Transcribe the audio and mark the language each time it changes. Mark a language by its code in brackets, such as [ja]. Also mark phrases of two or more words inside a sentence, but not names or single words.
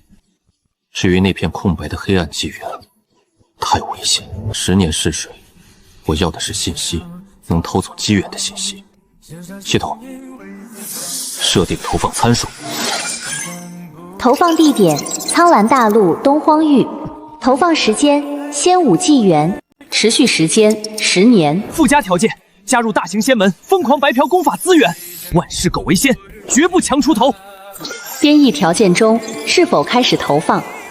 [zh] 至于那片空白的黑暗纪元，太危险。10年试水，我要的是信息，能偷走机缘的信息。系统，设定投放参数。投放地點： 蒼藍大陸東荒域。投放時間：仙武紀元。持續時間10年。附加條件：加入大型仙門，瘋狂白嫖功法資源。萬事苟為先，絕不強出頭。編譯條件中是否開始投放？